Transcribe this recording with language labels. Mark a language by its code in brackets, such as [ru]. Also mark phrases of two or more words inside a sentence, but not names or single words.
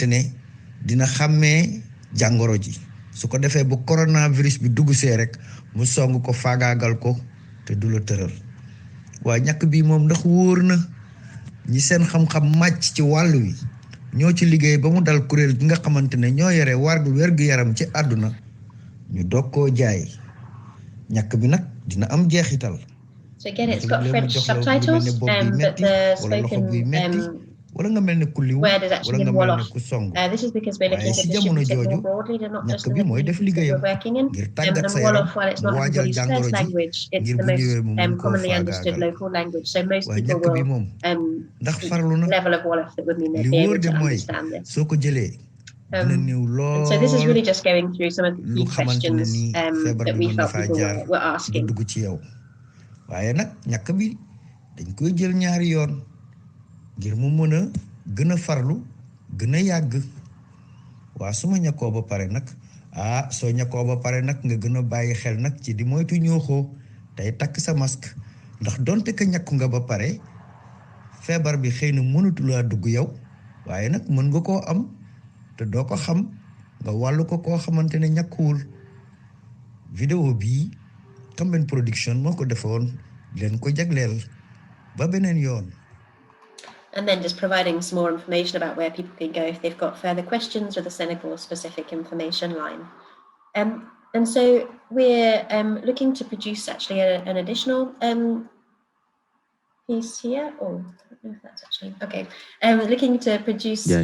[wo] ne dina xàmmee jàngoro ji su ko defee bu coronavirus bi dugg see rek mu song ko faagaagal ko te du la tëral waa ñàkk bi moom ndax wóor na ñi seen xam-xam màcc ci wàllu wi ñoo ci liggéey ba mu dal kuréel gi nga xamante ne ñoo yore wérgu yaram ci àdduna ñu doog koo jaay ñàkk bi nag dina am jeexital. [en] So again, it's got French subtitles, but the spoken [wo] wala nga mel ne ku liw [en] word is actually in Wolof. [wo] ku song [en] This is because we're looking to distribute it more broadly than not just in the communities that we're working in. And Wolof, while it's not everybody's first language, it's the most commonly understood local language. So most people will level of Wolof that would mean they'd be able to understand this. [wo] soo ko jëlee [en] and so this is really just going through some of the key questions that we felt people were asking. [wo] waaye nag ñàkk bi dañ koy jël ñaari yoon ngir mu mën a gën a farlu gën a yàgg waa su ma ñàkkoo ba pare nag soo ñàkkoo ba pare nag nga gën a bàyyi xel nag ci di moytu ñooxoo tey takk sa masque ndax donte ka ñàkku nga ba pare feebar bi xëy na mënatulaa dugg yow waaye nag mën nga koo am te doo ko xam nga wàllu ko koo xamante ne ñàkkuwul vidéo bii Kambao production moo ko defoon leen ko jagleel ba beneen yoon. [en] And then just providing some more information about where people can go if they've got further questions or the Senegal-specific information line. And so we're looking to produce actually an additional piece here. Oh, I don't know if that's actually okay. We're looking to produce.